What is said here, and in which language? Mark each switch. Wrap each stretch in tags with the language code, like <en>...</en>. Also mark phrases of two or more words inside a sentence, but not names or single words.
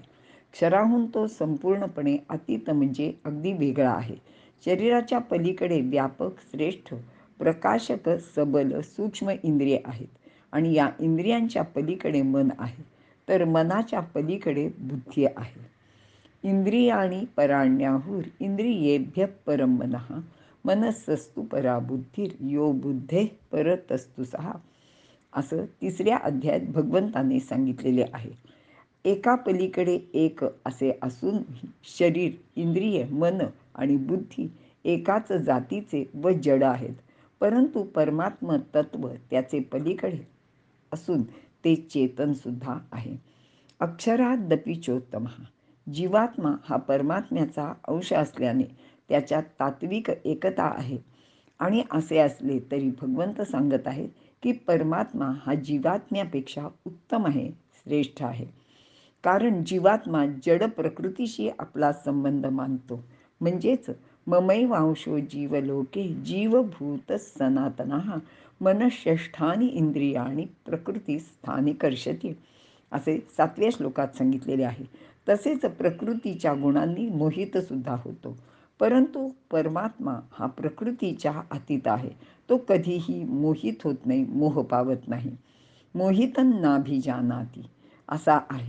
<mr>क्षराहून तो संपूर्णपणे अतीत म्हणजे अगदी वेगळा आहे. शरीराच्या पलीकडे व्यापक, श्रेष्ठ, प्रकाशक, सबल, सूक्ष्म इंद्रिये आहेत आणि या इंद्रियांच्या पलीकडे मन आहे, तर मनाच्या पलीकडे बुद्धी आहे.</mr> <sa>इंद्रियाणी पराण्याहुर इंद्रियेभ्य परम मनः मनस्सस्तु परा बुद्धिर यो बुद्धे परतस्तु सहा,</sa> <mr>असं 3ऱ्या अध्यायात भगवंताने सांगितलेले आहे. एका पलीकडे एक असे असून शरीर, इंद्रिय, मन आणि बुद्धी एकाच जातीचे व जड आहेत, परंतु परमात्म तत्व त्याचे पलीकडे असून ते चेतन सुद्धा आहे.</mr> <sa>अक्षरादपि चोत्तमः,</sa> <mr>जीवात्मा हा परमात्म्याचा अंश असल्याने त्याच्यात तात्विक एकता आहे. आणि असे असले तरी भगवंत सांगत आहेत की परमात्मा हा जीवात्म्यापेक्षा उत्तम आहे, श्रेष्ठ आहे. कारण जीवात्मा जड प्रकृतीशी आपला संबंध मानतो.</mr> <sa>म्हणजेच ममैवांशो जीवलोके जीवभूत सनातनः मनःषष्ठानी इंद्रियाणी प्रकृती स्थानी कर्षती,</sa> <mr>असे 7व्या श्लोकात सांगितलेले आहे. तसेच प्रकृतीच्या गुणांनी मोहित सुद्धा होतो. परंतु परमात्मा हा प्रकृतीच्या अतीत आहे. तो कधीही मोहित होत नाही, मोह पावत नाही.</mr> <sa>मोहितं नाभिजानाति</sa> <mr>असा आहे.</mr>